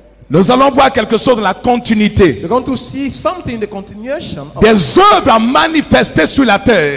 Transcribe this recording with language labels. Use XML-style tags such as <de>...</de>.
<fr>nous allons voir quelque chose dans la continuité.</fr> <en>we're going to see something, the continuation of</en> <fr>Des œuvres à manifester sur la terre,</fr>